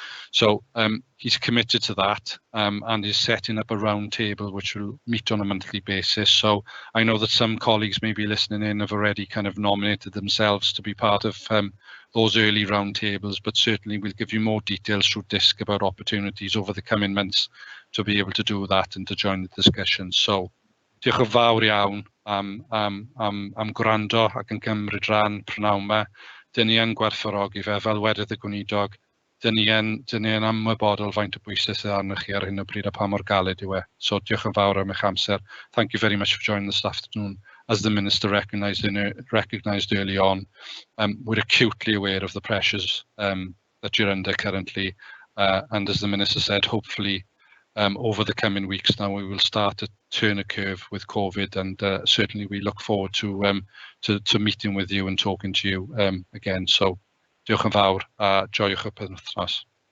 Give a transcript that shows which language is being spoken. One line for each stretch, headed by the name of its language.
English: So he's committed to that and is setting up a round table which will meet on a monthly basis. So I know that some colleagues maybe listening in have already nominated themselves to be part of those early round tables, but certainly we'll give you more details through DISC about opportunities over the coming months to be able to do that and to join the discussion.
Welsh: So diolch yn fawr iawn am gwrando ac yn cymryd rhan prynawn yma. Dyn ni yn gwerthfawrogi fe, fel wedodd y gweinidog, dyn ni yn ymwybodol faint o bwysau sydd arnoch chi ar hyn o bryd a pa mor galed yw e. So diolch yn fawr am eich amser.
English: Thank you very much for joining this afternoon. As the Minister recognised early on, we're acutely aware of the pressures that you're under currently, and as the Minister said, hopefully over the coming weeks now we will start to turn a curve with COVID, and certainly we look forward to meeting with you and talking to you again. So
Welsh: diolch yn fawr a joiwch y penwythnos.